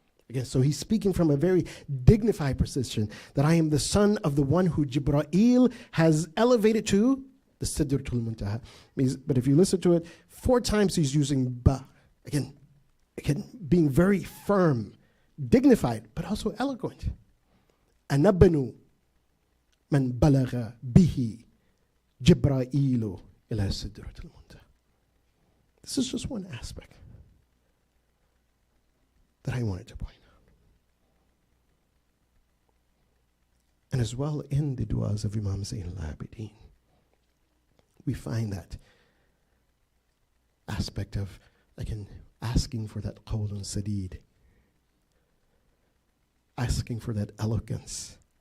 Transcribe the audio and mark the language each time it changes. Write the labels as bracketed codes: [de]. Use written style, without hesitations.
[en] Again, so he's speaking from a very dignified position, that I am the son of the one who Jibra'il has elevated to the Sidratul Muntaha. But if you listen to it, 4 times he's using ba. Again, being very firm, dignified, but also eloquent. Anabanu. [ar] من بلغ به جبرائيل إلى سدرة المنتهى. [en] This is just one aspect that I wanted to point out. And as well in the du'as of Imam Zayn al-Abidin, we find that aspect of, again, asking for that qawlun sadid, asking for that eloquence.